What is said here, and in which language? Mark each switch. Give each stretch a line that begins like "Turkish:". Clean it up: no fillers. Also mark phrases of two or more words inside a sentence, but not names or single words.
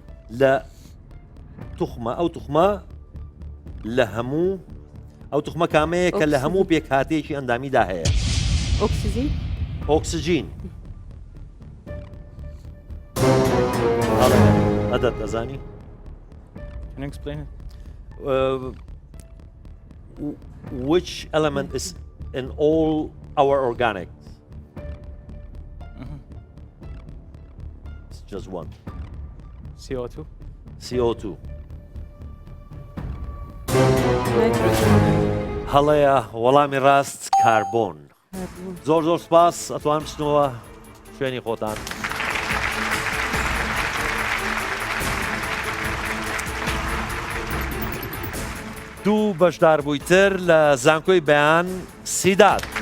Central Kurdish: لە توخمە ئەو توخمە لە هەموو ئەو توخمە کامەیە کە لە هەموو پێکهاتەیەکی ئەندامیدا هەیە؟ ئۆکسیجین. ئۆکسیجین. ئەدەت دەزانی؟
English: which element is in all our organics? It's just one. CO2. CO2.
Central Kurdish: هەڵەیە وەڵامی ڕاست کاربۆن. زۆر زۆر سپاس ئەتوان بچنەوە شوێنی خۆتان. دوو بەشدار بوویتر لە زانکۆی بەیان سیداد.